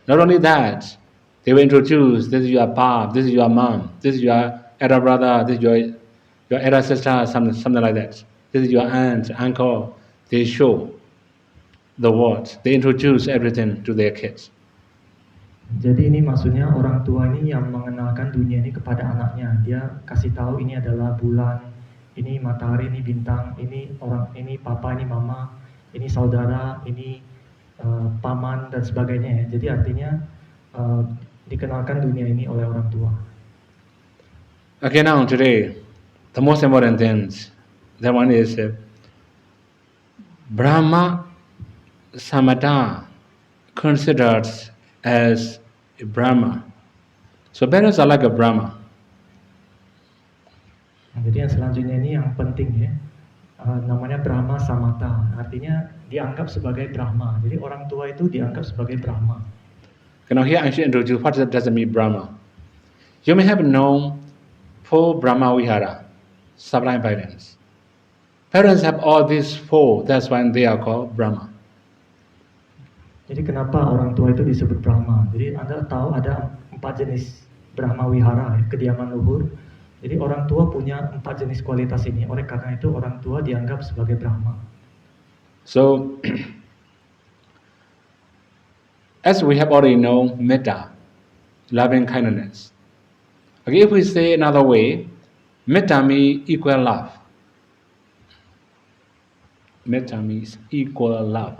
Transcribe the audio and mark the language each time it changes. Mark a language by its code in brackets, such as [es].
[en] Not only that, they will introduce, this is your pop, this is your mom, this is your elder brother, this is your elder sister, something like that. This is your aunt, uncle. They show the world. They introduce everything to their kids. [id] Jadi ini maksudnya orang tua ini yang mengenalkan dunia ini kepada anaknya. Dia kasih tahu ini adalah bulan, ini matahari, ini bintang, ini orang, ini papa, ini mama, ini saudara, ini paman dan sebagainya ya. Jadi artinya dikenalkan dunia ini oleh orang tua. [en] Okay, now today, the most important things, that one is Brahma Samata considered as a Brahma. So parents are like a Brahma. [id] Jadi yang selanjutnya ini yang penting ya, namanya Brahma Samata, artinya dianggap sebagai Brahma. Jadi orang tua itu dianggap sebagai Brahma. [en] Now here I should introduce what does it mean Brahma. You may have known 4 Brahma Vihara, sublime parents. Parents have all these 4, that's why they are called Brahma. [id] Jadi kenapa orang tua itu disebut Brahma? Jadi Anda tahu ada 4 jenis Brahma Wihara, ya, kediaman luhur. Jadi orang tua punya 4 jenis kualitas ini. Oleh karena itu orang tua dianggap sebagai Brahma. [en] So, as we have already known, metta, loving kindness. Okay, if we say another way, metta means equal love. Metta means equal love.